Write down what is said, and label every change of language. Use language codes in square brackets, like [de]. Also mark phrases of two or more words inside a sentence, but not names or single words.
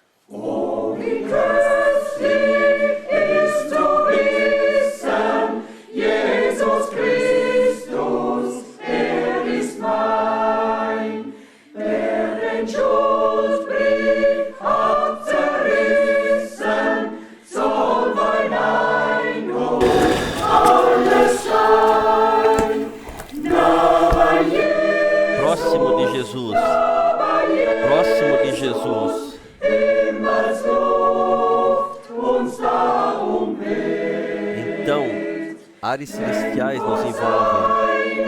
[de] Oh, wie köstlich ist zu wissen, Jesus Christus, ist mein, der den Schuldbrief hat zerrissen, soll mein Einhalt alles sein. Na, Jesus, [pt] Próximo de Jesus. Próximo de Jesus. Então, ares celestiais nos envolvem.